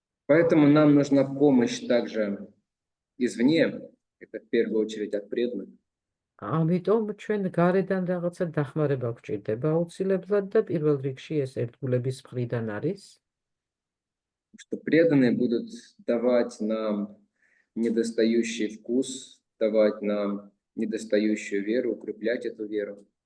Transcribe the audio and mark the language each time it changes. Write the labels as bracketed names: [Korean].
[Russian] Поэтому нам нужна помощь также извне, это в первую очередь от преданных. [Georgian] ამიტომ ჩვენ გარედან რაღაცა დახმარება გვჭირდება აუცილებლად და პირველ რიგში ეს ერთგულების მხრიდან არის. [Russian] Что преданные будут давать нам недостающий вкус, давать нам недостающую веру, укреплять эту веру.